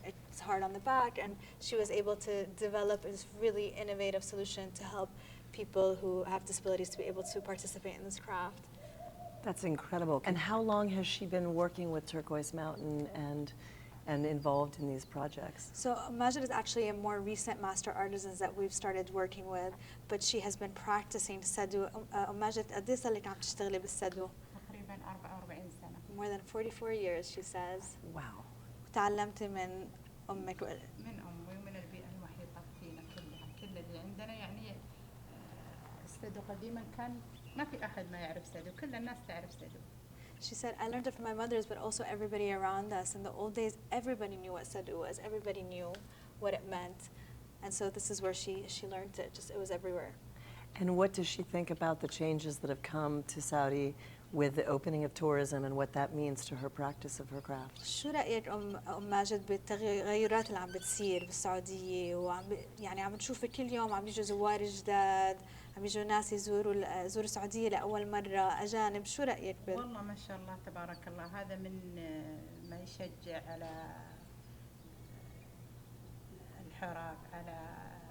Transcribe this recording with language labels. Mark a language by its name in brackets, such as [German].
[English] It's hard on the back, and she was able to develop this really innovative solution to help people who have disabilities to be able to participate in this craft. That's incredible. And how long has she been working with Turquoise Mountain and involved in these projects? So Majid is actually a more recent master artisan that we've started working with, but she has been practicing Sedu. [Arabic] Majid, قد إيه صار لك عم تشتغلي بالسدو؟ تقريبا 44 سنة. [English] More than 44 years, she says. Wow. [Arabic] تعلمتي من أمك؟ من أمي ومن البيئة المحيطة فينا كلها، كل اللي عندنا يعني السدو قديما كان ما في أحد ما يعرف سدو، كل الناس تعرف سدو. [English] She said, I learned it from my mothers, but also everybody around us. In the old days, everybody knew what Sedu was. Everybody knew what it meant. And so this is where she learned it. Just it was everywhere. And what does she think about the changes that have come to Saudi with the opening of tourism and what that means to her practice of her craft? [Arabic] شو رأيك أم ماجد بالتغيرات اللي عم بتصير بالسعودية يعني عم نشوف كل يوم عم يجوا زوار جداد، عم يجوا ناس يزوروا السعودية لأول مرة أجانب، شو رأيك والله ما شاء الله تبارك الله، هذا من ما يشجع على الحراك، على